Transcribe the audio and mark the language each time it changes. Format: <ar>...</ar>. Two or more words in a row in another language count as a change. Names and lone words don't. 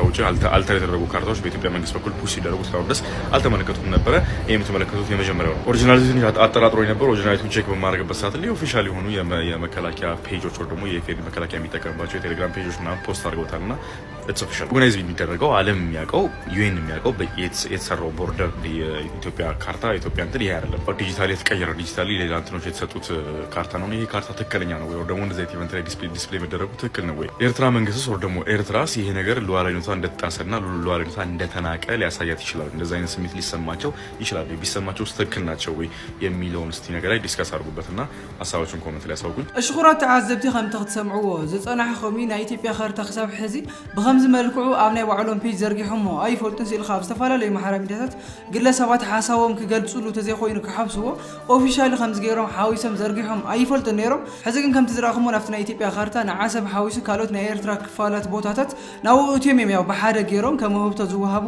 <am>ውጪ አልተር የተደረጉ ካርታዎች በኢትዮጵያ መንግስት በኩል ፑሽ ሲደረጉ እስካሁን ድረስ አልተመለከቱም ነበረ። ይሄ የምትመለከቱት የመጀመሪያው ነው። ኦሪጂናሊቲውን አጠራጥሮኝ ነበር። ኦሪጂናሊቲውን ቼክ በማድረግበት ሰዓት ላይ ኦፊሻል የሆኑ የመከላከያ ፔጆች ወር ደግሞ የኢፌዴሪ መከላከያ የሚጠቀምባቸው የቴሌግራም ፔጆች ምናምን ፖስት አድርገውታልና</am> <en>it's official</en> <am>ኦርጋናይዝ የሚደረገው ዓለም የሚያውቀው ዩኤን የሚያውቀው የተሰራው ቦርደር የኢትዮጵያ ካርታ ኢትዮጵያ እንትን ይሄ አይደለም። ዲጂታሊ የተቀየረ ዲጂታሊ ሌላ እንትኖች የተሰጡት ካርታ ነው። ይሄ ካርታ ትክክለኛ ነው ወይ ደግሞ እንደዚህ ኢቨንት ላይ ዲስፕሌይ መደረጉ ትክክል ነው ወይ? ኤርትራ መንግስትስ ወር ደግሞ ኤርትራስ ይሄ ነገር ሉዓላዊነቷ እንደተጣሰና ሉዓላዊነቷ እንደተናቀ ሊያሳያት ይችላል። እንደዚህ አይነት ስሜት ሊሰማቸው ይችላል። ቢሰማቸው ትክክል ናቸው ወይ የሚለውን እስቲ ነገር ላይ ዲስከስ አድርጉበትና ሀሳባችሁን ኮሜንት ላይ ያሳውቁኝ።</am> <ti>እሽኩራት ተዓዘብቲ ከም ተክትሰምዕዎ ዝጸናሕኹም ናይ ኢትዮጵያ ካርታ ክሳብ ሕዚ ብከምዚ መልክዑ ኣብ ናይ ባዕሎም ፔጅ ዘርጊሖሞ ኣይፈልጡን ሲልካ ኣብ ዝተፈላለዩ ማሕበራዊ ሚድያታት ግለሰባት ሓሳቦም ክገልፅሉ ተዘይኮይኑ ክሓብስዎ ኦፊሻሊ ከምዚ ገይሮም ሓዊሶም ዘርጊሖም ኣይፈልጡን ነይሮም። ሕዚ ግን ከምቲ ዝረኣኹሞ ናብቲ ናይ ኢትዮጵያ ካርታ ንዓሰብ ሓዊሱ ካልኦት ናይ ኤርትራ ክፋላት ቦታታት ናብኡ እትዮም እዮም ያው ብሓደ ገይሮም ከም ውህብቶ ዝወሃብዎ</ti>